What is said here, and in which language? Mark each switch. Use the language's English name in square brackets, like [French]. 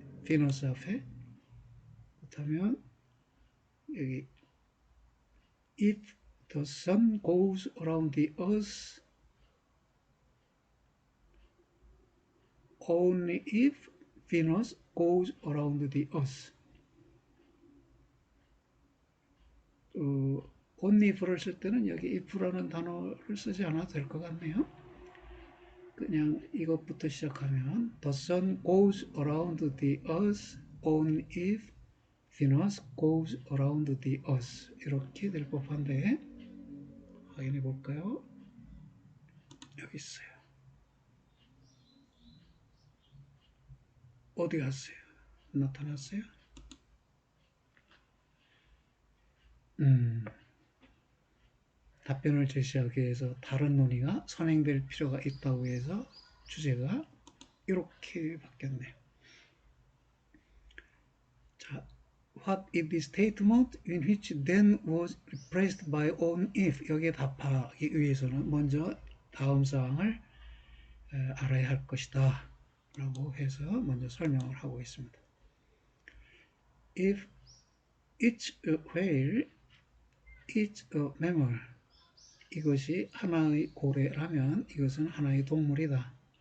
[Korean] 비너스 앞에. 그렇다면 여기 [English] if the sun goes around the earth only if Venus goes around the earth. [Korean] only if를 쓸 때는 여기 if라는 단어를 쓰지 않아도 될 것 같네요. 그냥 이것부터 시작하면 [English] the sun goes around the earth only if Venus goes around the earth. [Korean] 이렇게 될 법한데 확인해 볼까요? 여기 있어요. 어디 갔어요? 나타났어요? 답변을 제시하기 위해서 다른 논의가 선행될 필요가 있다고 해서 주제가 이렇게 바뀌었네요. [English] 자, what is the statement in which then was replaced by on if? [Korean] 여기에 답하기 위해서는 먼저 다음 사항을 알아야 할 것이다 라고 해서 먼저 설명을 하고 있습니다. [English] If it's a whale, it's a mammal. [Korean] 이것이 하나의 고래라면 이것은 하나의 동물이다.